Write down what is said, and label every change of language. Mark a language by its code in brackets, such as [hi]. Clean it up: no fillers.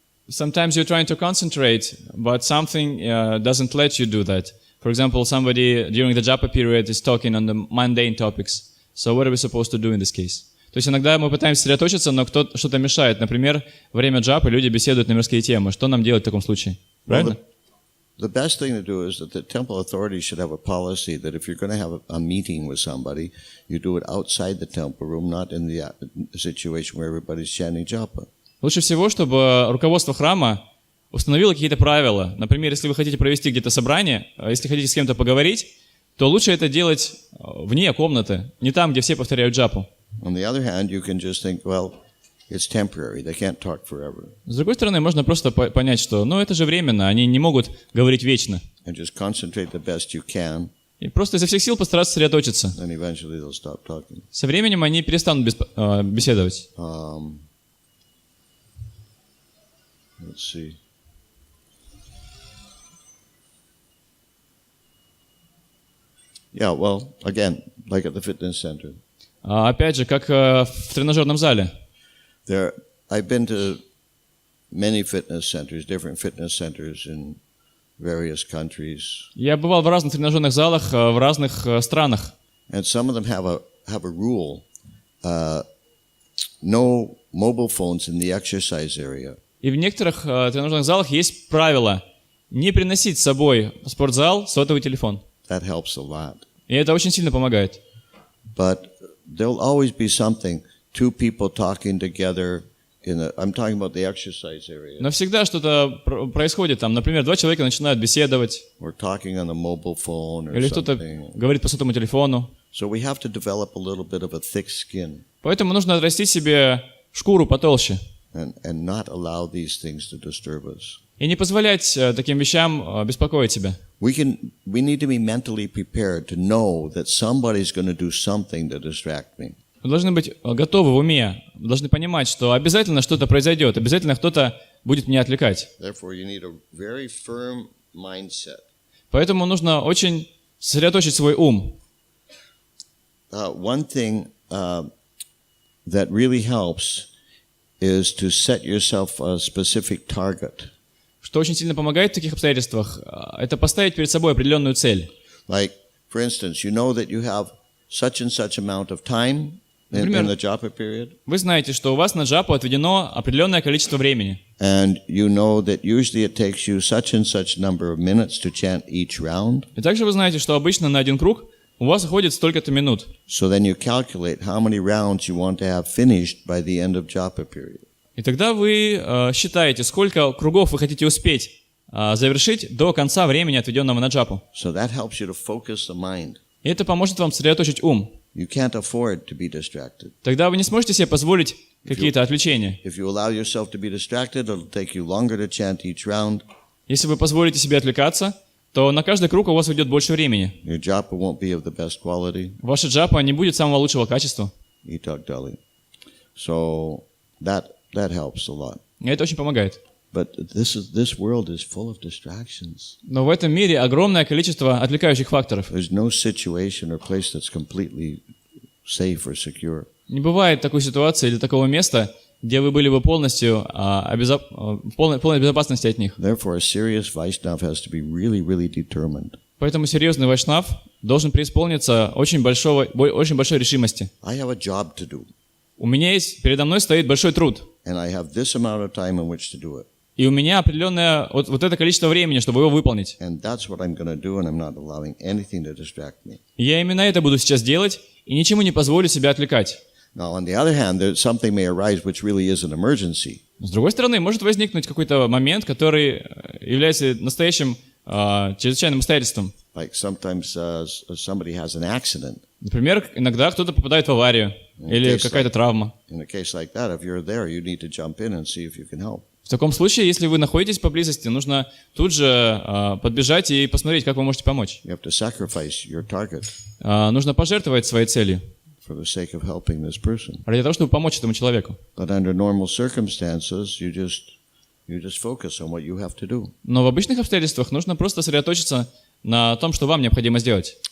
[en] Sometimes you're trying to concentrate, but something doesn't let you do that. For example, somebody during the japa period is talking on the mundane topics. So what are we supposed to do in this case? [ru] То есть иногда мы пытаемся сосредоточиться, но что-то мешает. Например, во время джапы люди беседуют на мирские темы. Что нам делать в таком случае? Правильно? [en] The best thing to do is that the temple authorities should have a policy that if you're going to have a meeting with somebody, you do it outside the temple room, not in the situation where everybody's chanting japa. [ru] Лучше всего, чтобы руководство храма установило какие-то правила. Например, если вы хотите провести где-то собрание, если хотите с кем-то поговорить, то лучше это делать вне комнаты, не там, где все повторяют джапу. [en] On the other hand, you can just think, well, it's temporary. They can't talk forever. [ru] С другой стороны, можно просто понять, что, это же временно, они не могут говорить вечно. [en] And just concentrate the best you can. [ru] И просто изо всех сил постараться сосредоточиться. [en] Then eventually they'll stop talking. [ru] Со временем они перестанут беседовать. [en] Let's see. Yeah, well, again, like at the fitness center. [ru] Опять же, как в тренажерном зале. [en] I've been to many fitness centers, different fitness centers in various countries. [ru] Я бывал в разных тренажерных залах в разных странах. [en] And some of them have a rule: no mobile phones in the exercise area. [ru] И в некоторых тренажерных залах есть правило не приносить с собой в спортзал сотовый телефон. [en] That helps a lot. [ru] И это очень сильно помогает. [en] But there'll always be something, two people talking together I'm talking about the exercise area. [ru] Но всегда что-то происходит там. Например, два человека начинают беседовать. [en] Or talking on a mobile phone or [ru] Или кто-то [en] something. [ru] говорит по сотовому телефону. [en] So we have to develop a little bit of a thick skin. [ru] Поэтому нужно отрастить себе шкуру потолще. [en] And not allow these things to disturb us. [ru] И не позволять таким вещам беспокоить себя. [en] We need to be mentally prepared to know that somebody's going to do something to distract me. [ru] Мы должны быть готовы в уме, должны понимать, что обязательно что-то произойдет, обязательно кто-то будет меня отвлекать. [en] Therefore, you need a very firm mindset. [ru] Поэтому нужно очень сосредоточить свой ум. [en] One thing that really helps is to set yourself a specific target. [ru] Что очень сильно помогает в таких обстоятельствах, это поставить перед собой определенную цель. [en] Like, for instance, you know that you have such and such amount of time in the japa period. [ru] Вы знаете, что у вас на джапу отведено определенное количество времени. [en] And you know that usually it takes you such and such number of minutes to chant each round. [ru] И также вы знаете, что обычно на один круг у вас уходит столько-то минут. [en] So then you calculate how many rounds you want to have finished by the end of japa period. [ru] И тогда вы считаете, сколько кругов вы хотите успеть завершить до конца времени, отведенного на джапу. [en] So that helps you to focus the mind. [ru] И это поможет вам сосредоточить ум. [en] You can't afford to be distracted. [ru] Тогда вы не сможете себе позволить какие-то отвлечения. [en] If you allow yourself to be distracted, it'll take you longer to chant each round. [ru] Если вы позволите себе отвлекаться, то на каждый круг у вас уйдет больше времени. [en] Your japa won't be of the best quality. [ru] Ваша джапа не будет самого лучшего качества. [en] So that helps a lot. [ru] И это очень помогает. [en] But this world is full of distractions. [ru] Но в этом мире огромное количество отвлекающих факторов. [en] There's no situation or place that's completely safe or secure. [ru] Не бывает такой ситуации или такого места, где вы были бы полностью в полной безопасности от них. [en] Therefore, a serious Vaishnava has to be really, really determined. [ru] Поэтому серьезный вайшнав должен преисполниться очень большой решимости. [en] I have a job to do. [ru] Передо мной стоит большой труд. [en] And I have this amount of time in which to do it. [ru] И у меня определенное вот это количество времени, чтобы его выполнить. [en] And that's what I'm going to do, and I'm not allowing anything to distract me. [ru] Я именно это буду сейчас делать, и ничему не позволю себя отвлекать. [en] Now, on the other hand, something may arise which really is an emergency. [ru] С другой стороны, может возникнуть какой-то момент, который является настоящим чрезвычайным обстоятельством. [en] Like sometimes somebody has an accident. [ru] Например, иногда кто-то попадает в аварию или какая-то травма. [en] In a case like that, if you're there, you need to jump in and see if you can help. [ru] В таком случае, если вы находитесь поблизости, нужно тут же подбежать и посмотреть, как вы можете помочь. [en] You have to sacrifice your target. [ru] Нужно пожертвовать своей целью. [en] For the sake of helping this person. [ru] Ради того, чтобы помочь этому человеку. [en] But under normal circumstances, you just focus on what you have to do. [ru] Но в обычных обстоятельствах нужно просто сосредоточиться на том, что вам необходимо сделать.